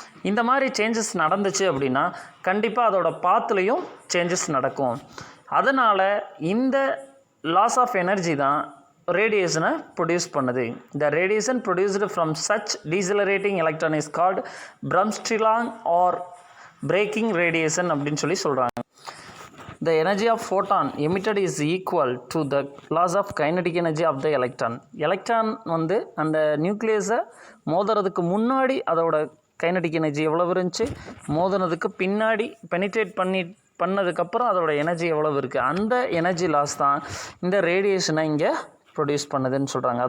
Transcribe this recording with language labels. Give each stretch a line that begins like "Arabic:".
Tamil: இந்த மாதிரி சேஞ்சஸ் நடந்துச்சு அப்படின்னா கண்டிப்பாக அதோட பாத்துலேயும் சேஞ்சஸ் நடக்கும். அதனால் இந்த லாஸ் ஆஃப் எனர்ஜி தான் ரேடியேஷனை ப்ரொடியூஸ் பண்ணுது.
English: the radiation produced from such decelerating electron is called bremsstrahlung or braking radiation
Tamil: அப்படின்னு சொல்கிறாங்க.
English: The energy of photon emitted is equal to the loss of kinetic energy of the electron.
Tamil: Electron வந்து அந்த நியூக்ளியஸை மோதுறதுக்கு முன்னாடி அதோட kinetic energy எவ்வளவு இருந்துச்சு, மோதினதுக்கு பின்னாடி பெனிட்ரேட் பண்ணதுக்கப்புறம் அதோட எனர்ஜி எவ்வளவு இருக்குது, அந்த எனர்ஜி லாஸ் தான் இந்த ரேடியேஷனை இங்கே ப்ரொடியூஸ் பண்ணுதுன்னு சொல்கிறாங்க.